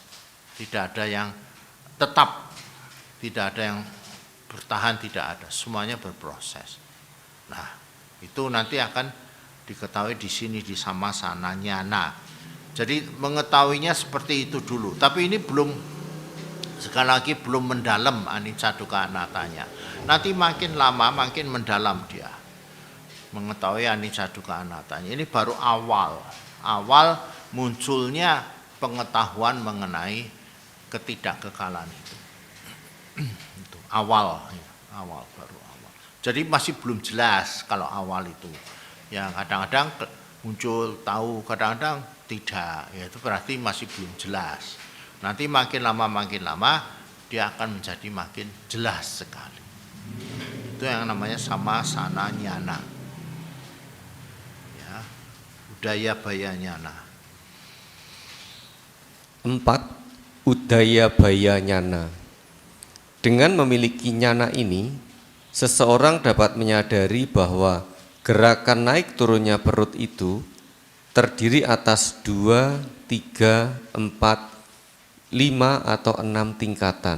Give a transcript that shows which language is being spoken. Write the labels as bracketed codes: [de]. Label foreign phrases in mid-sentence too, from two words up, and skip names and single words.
[id] Tidak ada yang tetap, tidak ada yang bertahan, tidak ada, semuanya berproses. Nah, itu nanti akan diketahui di sini di [pi] sama sana nyana. [id] Jadi mengetahuinya seperti itu dulu. Tapi ini belum, sekali lagi belum mendalam [pi] anicca dukkha anattanya. [id] Nanti makin lama makin mendalam dia mengetahui [pi] anicca dukkha anattanya. [id] Ini baru awal munculnya pengetahuan mengenai ketidakkekalan itu. Itu awal baru. Jadi masih belum jelas kalau awal itu. Ya kadang-kadang muncul tahu, kadang-kadang tidak. Ya itu berarti masih belum jelas. Nanti makin lama dia akan menjadi makin jelas sekali. Itu yang namanya [pi] sama sana nyana. Ya, udaya baya nyana. 4. Udaya baya nyana. [id] Dengan memiliki nyana ini, seseorang dapat menyadari bahwa gerakan naik turunnya perut itu terdiri atas 2, 3, 4, 5 atau 6 tingkatan.